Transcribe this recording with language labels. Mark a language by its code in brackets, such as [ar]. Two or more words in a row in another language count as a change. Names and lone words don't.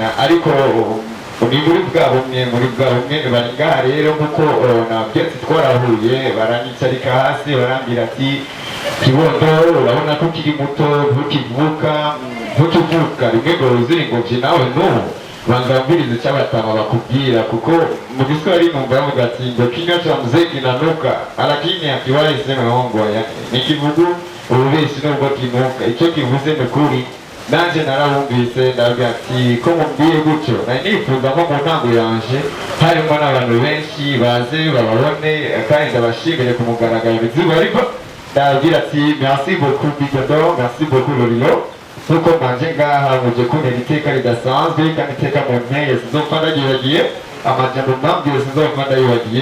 [rn] Ariko ni muri bwa bumwe bari ngaha rero, nk'uko nabyetse twarahuye, baranyicarika hasi barambwira ati Kibondo, urabona ko ukiri muto, ntukivuka rimwe ngo uzira ingobyi nawe n'ubu banza wumvirize icyo abatama bakubwira, kuko mu Kiswahili numva bavuga ati ngo [sw] kinywa cha mzee kinanuka lakini akiwahi sema hongo. [rn] Ni kivugu ububeshi nubwo kinuka, icyo kivuze ni kuri. Nanjye narabumvise ndavuga ati ko mubwiye gutyo, nari nifuza ko mu ntango yanje harimo n'abantu benshi baze bababone, kandi ndabashimire ku mugaragaro izuba riva. Ndabwira ati [fr] merci beaucoup [rn] Bidodo, [fr] merci beaucoup [rn] Lolilo, kuko manje ngaha muje kuntera iteka ridasanzwe, kandi iteka mu nteye sizopfa ndagibagiye, amajambo mwambwiye sizopfa ndayibagiye.